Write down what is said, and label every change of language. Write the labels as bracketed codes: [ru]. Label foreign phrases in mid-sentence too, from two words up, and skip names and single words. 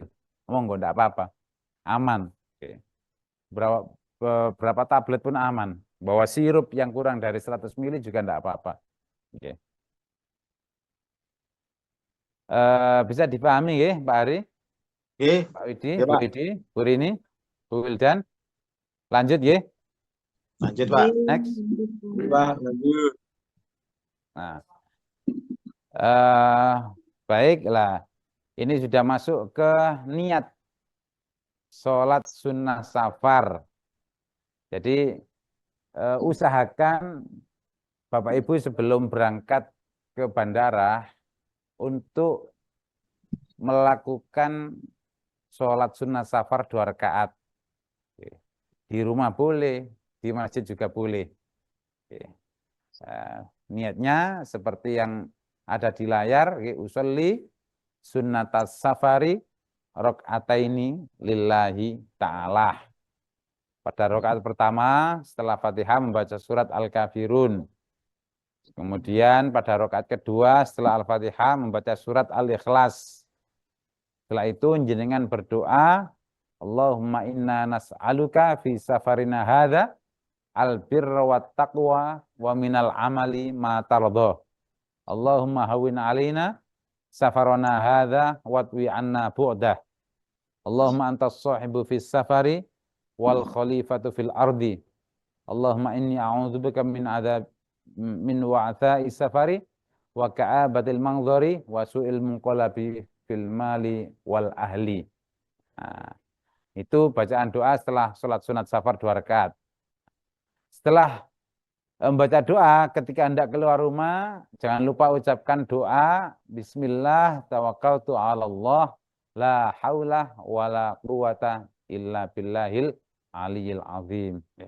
[id] Monggo, tidak apa-apa. Aman. Oke. Berapa tablet pun aman. Bawa sirup yang kurang dari 100 mili juga tidak apa-apa. Oke. Bisa dipahami ya Pak Ari? Oke. Pak Widi, Ya, Bu Pak. Widi, Bu Rini, Bu Wildan. Lanjut ya. Lanjut, Pak. Next. Pak, lanjut. Nah, baiklah. Ini sudah masuk ke niat sholat sunnah safar. Jadi usahakan Bapak Ibu sebelum berangkat ke bandara untuk melakukan sholat sunnah safar 2 rakaat. Di rumah boleh, di masjid juga boleh. Niatnya seperti yang ada di layar, [ar] أصلي سنة السفر ركعتين لله تعالى. [id] Pada rakaat pertama setelah Fatihah membaca surat Al-Kafirun. Kemudian pada rakaat kedua setelah Al-Fatihah membaca surat Al-Ikhlas. Setelah itu jenengan berdoa, [ar] اللهم إنا نسألك في سفرنا هذا البر والتقوى ومن العمل ما ترضى. اللهم هون علينا سفرنا هذا واطو عنا بعده. اللهم أنت الصاحب في السفر والخليفة في الأرض. اللهم إني أعوذ بك من وعثاء السفر وكآبة المنظر وسوء المنقلب في المال والأهل. [id] Nah, itu bacaan doa setelah sholat sunat safar 2 rakaat. Setelah membaca doa ketika hendak keluar rumah, jangan lupa ucapkan doa [ar] بسم الله توكلت على الله لا حول ولا قوة إلا بالله العلي العظيم.